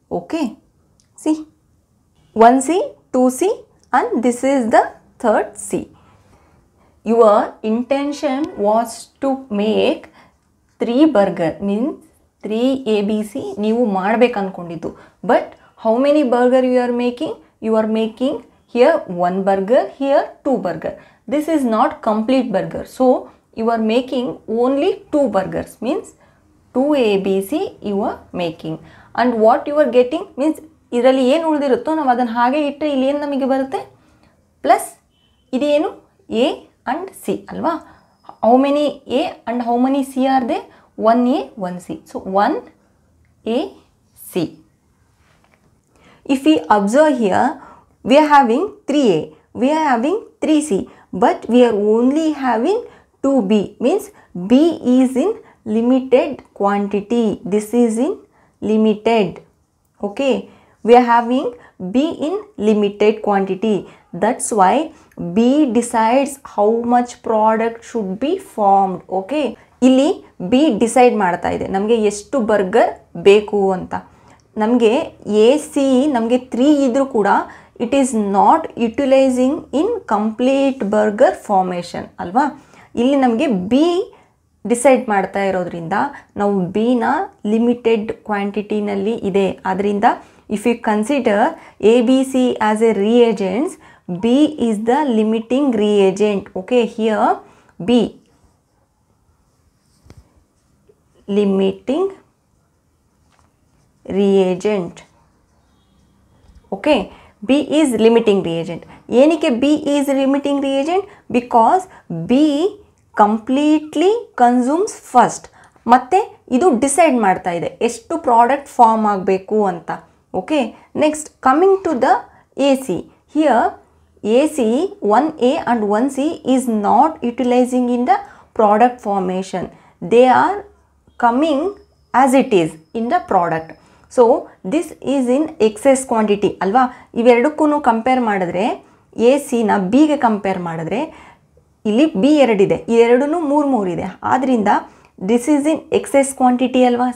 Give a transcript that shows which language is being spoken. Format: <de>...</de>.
<en>Okay, see, 1C 2C and this is the third C. Your intention was to make 3 burger, means 3 ABC</en> <kn>ನೀವು ಮಾಡಬೇಕು ಅಂದ್ಕೊಂಡಿದ್ದು.</kn> <en>But how many burger you are making, you are making here 1 burger, here 2 burger. This is not complete burger. So you are making only 2 burgers, means 2 ABC you are making, and what you are getting means</en> <kn>ಇದರಲ್ಲಿ ಏನು ಉಳಿದಿರುತ್ತೋ ನಾವು ಅದನ್ನು ಹಾಗೆ ಇಟ್ಟರೆ ಇಲ್ಲಿ ಏನು ನಮಗೆ ಬರುತ್ತೆ ಪ್ಲಸ್ ಇದೇನು A and C ಅಲ್ವಾ.</kn> <en>How many A and how many C are there? 1A 1C, so 1AC. If we observe here, we are having 3A, we are having 3C, but we are only having 2B, means B is in limited quantity. This is in limited. Okay, we are having B in limited quantity. That's why B decides how much product should be formed.</en> <kn>Okay, ಇಲ್ಲಿ B decide ಮಾಡ್ತಾ ಇದೆ ನಮಗೆ ಎಷ್ಟು burger ಬೇಕು ಅಂತ. ನಮಗೆ AC ನಮಗೆ 3 ಇದ್ರೂ ಕೂಡ</kn> <en>It is not utilising in complete burger formation ಅಲ್ವಾ.</en> <kn>ಇಲ್ಲಿ ನಮಗೆ B ಡಿಸೈಡ್ ಮಾಡ್ತಾ ಇರೋದ್ರಿಂದ ನಾವು ಬಿನ ಲಿಮಿಟೆಡ್ ಕ್ವಾಂಟಿಟಿನಲ್ಲಿ ಇದೆ.</kn> <en>ಆದ್ದರಿಂದ if you consider ABC as a reagents, B is the limiting reagent. Okay, here B limiting reagent. Okay, B is limiting reagent. ಏನಕ್ಕೆ B is limiting reagent? Because B completely consumes first.</en> <kn>ಮತ್ತೆ ಇದು decide ಮಾಡ್ತಾ ಇದೆ ಎಷ್ಟು product form ಆಗಬೇಕು ಅಂತ.</kn> <en>Okay, next coming to the AC. Here AC 1A and 1C is not utilizing in the product formation. They are coming as it is in the product. So this is in excess quantity ಅಲ್ವಾ.</en> <kn>ಇವೆರಡಕ್ಕೂ compare ಮಾಡಿದ್ರೆ ACನ Bಗೆ compare ಮಾಡಿದ್ರೆ ಇಲ್ಲಿ B 2 ಇದೆ, ಇವೆರಡೂ 3 ಇದೆ.</kn> <en>ಆದ್ದರಿಂದ this is in excess quantity ಅಲ್ವಾ.</en>